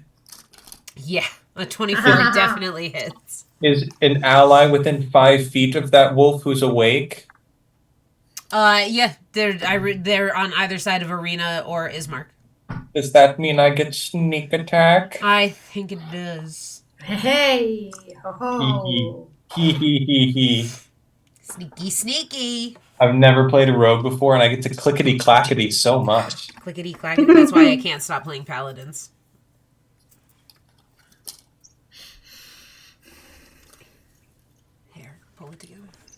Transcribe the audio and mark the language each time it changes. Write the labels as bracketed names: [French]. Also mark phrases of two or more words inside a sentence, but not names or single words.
[English] Yeah, a 24 definitely hits. Is an ally within 5 feet of that wolf who's awake? Yeah, they're on either side of Arena or Ismark. Does that mean I get sneak attack? I think it does. Hey! Ho ho! Hee hee hee hee. Sneaky, sneaky. I've never played a rogue before, and I get to clickety clackety so much. Clickety clackety. That's why I can't stop playing paladins. Here, pull it together.